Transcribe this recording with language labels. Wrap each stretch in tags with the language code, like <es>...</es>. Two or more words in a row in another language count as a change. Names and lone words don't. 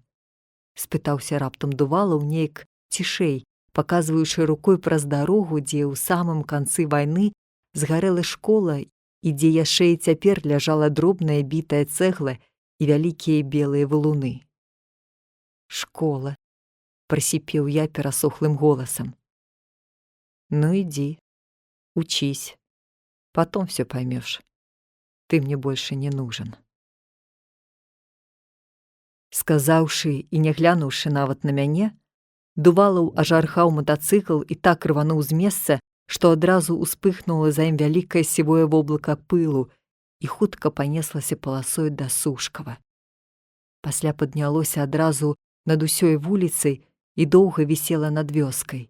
<be>— спытаўся раптам Дувалаў нейк цішэй, паказваючы рукой праз дарогу, дзе ў самым канцы вайны згарэла школа і дзе яшчэ і цяпер ляжала дробная бітая цэгла і вялікія белыя валуны. «Школа», — прасіпеў я перасохлым голасам.</be> <ru>«Ну иди, учись, потом все поймешь. Ты мне больше не нужен».</ru> <be>Сказаўшы і не глянуўшы нават на мяне, Дувалаў ажархаў матацыкл і так рвануў з месца, што адразу ўспыхнула за ім вялікае сівое воблака пылу і хутка панеслася паласой да Сушкава. Пасля паднялося адразу над усёй вуліцай і доўга вісела над вёскай.</be>